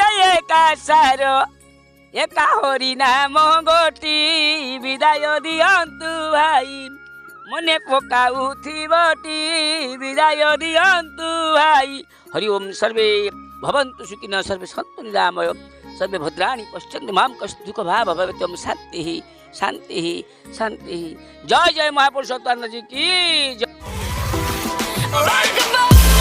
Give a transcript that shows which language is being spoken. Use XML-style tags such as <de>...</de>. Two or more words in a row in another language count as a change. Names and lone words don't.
<or>ଏକା ସାର ଏକା ହରି ନାମ ଗୋଟି ବିଦାୟ ଦିଅନ୍ତୁ ଭାଇ ମନେ ପକାଉଥିବଟି ବିଦାୟ ଦିଅନ୍ତୁ ଭାଇ</or> <sa>ହରି ଓମ୍ ସର୍ବେ ଭବନ୍ତୁ ସୁଖିନ ସର୍ବେ ସନ୍ତୁ ନିରାମୟ ସର୍ବେ ଭଦ୍ରାଣୀ ପଶ୍ୟନ୍ତୁ ମାମ୍ କସ୍ୟ ଦୁଃଖ ଭାବ ଭବେତ୍ୱମ୍ ଶାନ୍ତି</sa> <hi>शांति शांति जय जय महापुरुषोत्तम जी की जय।</hi>